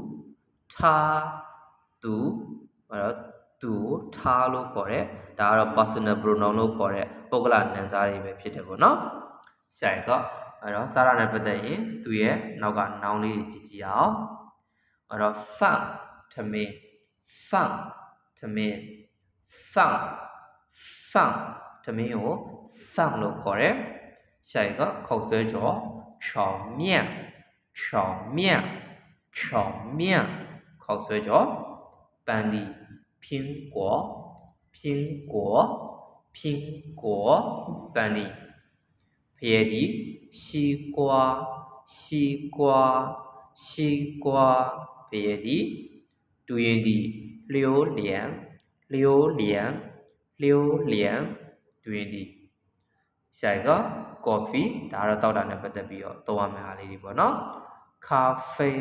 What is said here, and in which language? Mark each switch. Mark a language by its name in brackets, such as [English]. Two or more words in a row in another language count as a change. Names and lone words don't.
[Burmese] အဲ့တော့သူထားလို့ခေါ်တယ်ဒါကတော့ [English] personal pronoun [Burmese] လို့ခေါ်တဲ့ပုဂ္ဂလနာမ်စားတွေပဲဖြစ်တယ်ပေါ့နော် [Chinese] 下一个 [Burmese] အဲ့တော့စားရတဲ့ပတ်သက်ရင်သူရဲ့နောက်က noun လေးတွေကြည့်အောင်အဲ့တော့ 饭ထမင်းထမင်း ကို饭လို့ခေါ်တယ် [Chinese] 下一个口水饺炒面口水饺班尼苹果 [Burmese] 班尼ဖရဲဒီ西瓜ဖရဲဒီတူရင်ဒီ榴莲 တူရင်ဒီ [Chinese] 下一个 [Burmese] coffee ဒါကတော့တောက်တာနဲ့ပတ်သက်ပြီးတော့သုံးရမယ့်ဟာလေးတွေပေါ့နော်咖啡